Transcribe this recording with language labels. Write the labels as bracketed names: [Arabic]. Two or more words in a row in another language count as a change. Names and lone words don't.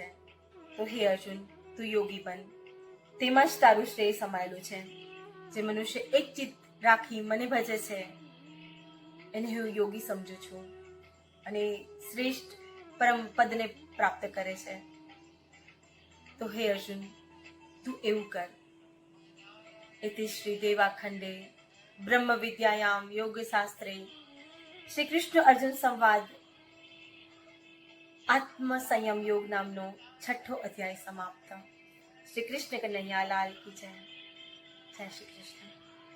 [Gujarati] તો હે અર્જુન, તું યોગી બન, તેમાં જ તારું શ્રેય સમાયેલું છે. જે મનુષ્ય એક ચિત્ત રાખી મને ભજે છે એને હું યોગી સમજુ છું અને શ્રેષ્ઠ પરમ પદને પ્રાપ્ત કરે છે. તો હે અર્જુન, તું એવું કર. [Sanskrit] इति श्री देवाखंडे ब्रह्म विद्यायाम योग शास्त्रे श्री कृष्ण अर्जुन संवाद आत्म संयम योग नामनो 6ठो अध्याय समाप्त. [Hindi] श्री कृष्ण कन्हैया लाल की जय. [Gujarati] જય શ્રી કૃષ્ણ.